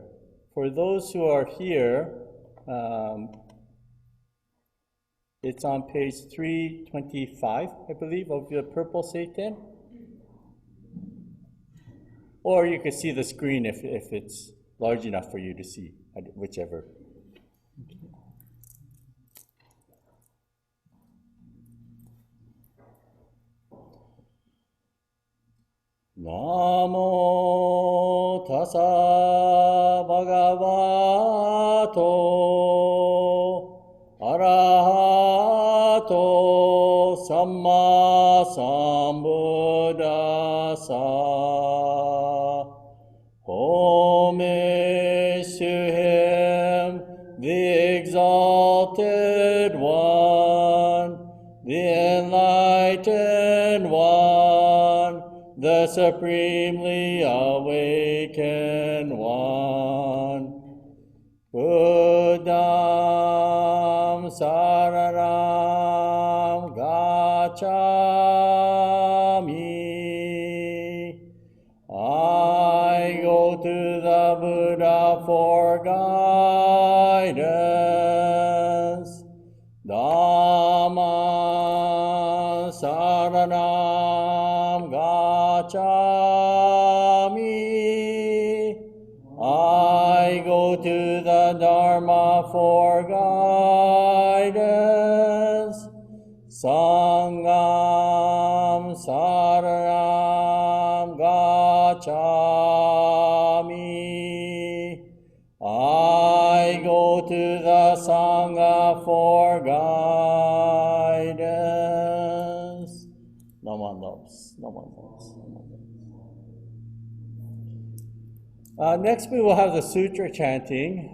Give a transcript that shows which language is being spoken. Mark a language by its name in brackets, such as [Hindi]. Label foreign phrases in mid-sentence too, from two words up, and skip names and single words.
[English] For those who are here, it's on page 325, I believe, of the purple Seitan. or you can see the screen if it's large enough for you to see, whichever. [Pali] Namo tassa bhagavato arahato samma sambuddhassa. [English] Homage to him, the exalted one, the enlightened one, the supremely awakened one. [Pali] Buddham saranam gacchami. [English] I go to the Buddha for guidance. [Pali] Dhamma saranam gacchami. [English] I go to the Dharma for guidance. [Pali] Sangham saranam gacchami. [English] I go to the Sangha for guidance. Namandos, namandos, namandos. Next we will have the sutra chanting.